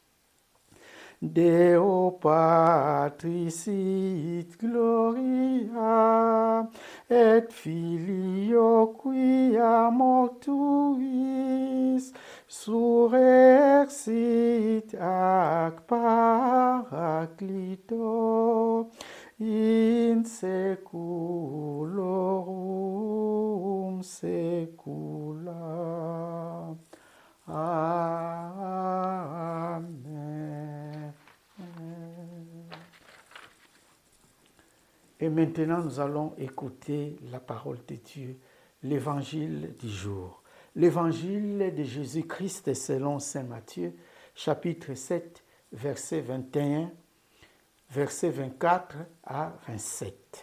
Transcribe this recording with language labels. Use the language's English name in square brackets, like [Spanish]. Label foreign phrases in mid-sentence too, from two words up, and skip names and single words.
[Latin] Deo Patris et Gloria, et Filio quia mortuis surrexit ac Paraclito in saeculorum saecula. Amen. [French] Et maintenant, nous allons écouter la parole de Dieu, l'évangile du jour. L'évangile de Jésus-Christ selon saint Matthieu, chapitre 7, verset 21, verset 24 à 27.